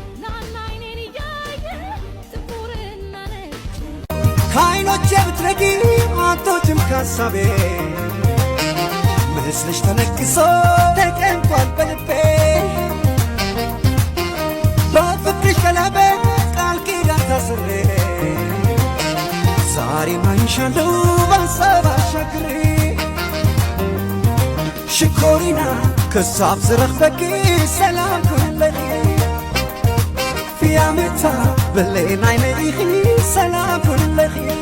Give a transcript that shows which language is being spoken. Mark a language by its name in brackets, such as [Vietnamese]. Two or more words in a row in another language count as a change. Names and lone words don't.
[Amharic] ናና አይኔን እያየ ጥቁርና ነጭ ከዓይኖቼ ብትረቂ አትወጭም ከሐሳቤ። ምስልሽ ተነክሶ ተቀምጧል በልቤ። በፍቅርሽ ቀለበት ቃል ኪዳን ታስሬ ዛሬ ማይሻለው ባሰብ አሻግሬ ሽኮሪና [Tigrinya] ክሳብ ዝረኽበኪ ሰላም ኩለኺ ፊያምታ ብለናይ ነኢኺ ሰላም ኩለኺ